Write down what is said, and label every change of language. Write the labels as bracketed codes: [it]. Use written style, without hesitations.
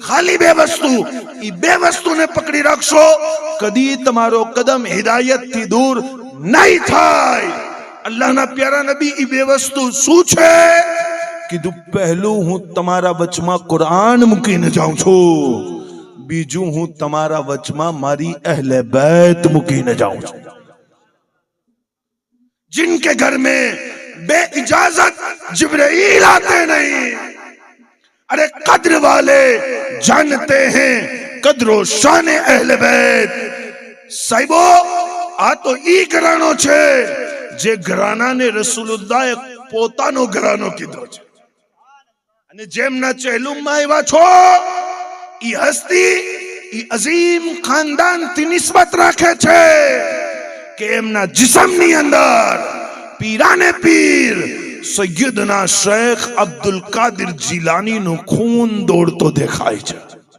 [gu] ખાલી બે વસ્તુ, એ બે વસ્તુને પકડી રાખશો, કદી તમારો કદમ હિદાયતથી દૂર નહીં થાય. અલ્લાહના પ્યારા નબી એ બે વસ્તુ શું છે? કીધું પહેલું હું તમારા વચમાં કુરાન મૂકીને જાઉં છું, બીજું હું તમારા વચમાં મારી અહલે बैत મૂકીને જાઉં છું. [hi] जिनके घर में बे इजाजत जिब्राइल आते नहीं, अरे कद्र वाले जानते हैं कद्रो शान अहले बैत. [gu] साहिबो, આ તો ઈ ઘરાનો છે જે ઘરાનાને રસૂલુલ્લાહે પોતાનો ઘરાનો કીધો છે. અને જેમના ચહેલુમમાં આવ્યા છો, ઈ હસ્તી ઈ અઝીમ ખાનદાનથી નિસ્બત રાખે છે કે એમના જિસ્મની અંદર પીરાને પીર સૈયદના શેખ અબ્દુલ કાદિર જીલાની નું ખૂન દોડતો દેખાય છે.